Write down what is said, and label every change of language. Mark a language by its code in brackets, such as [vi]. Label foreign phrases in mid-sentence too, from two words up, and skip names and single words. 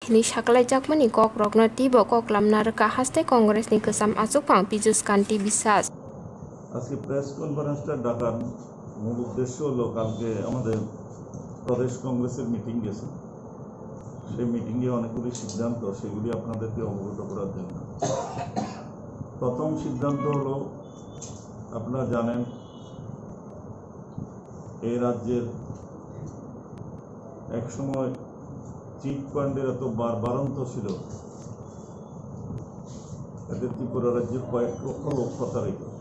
[trp] Ini sakalai jakmani kok rokna tiba kok lamna reka haste kongres ni kesam asupang pijus kanti bisas. [bn] আজকে [en] press conferenceটা [bn] ডাকার মূল উদ্দেশ্য হলো কালকে আমাদের প্রদেশ কংগ্রেসের মিটিং গেছে। সেই মিটিংয়ে অনেকগুলি সিদ্ধান্ত, সেগুলি আপনাদেরকে অবগত করার জন্য। প্রথম সিদ্ধান্ত হলো, আপনারা জানেন এই রাজ্যের একসময় [en] chit fundের [bn] এত বাড়ন্ত ছিল, এতে ত্রিপুরা রাজ্যের কয়েক লক্ষ লোক প্রতারিত।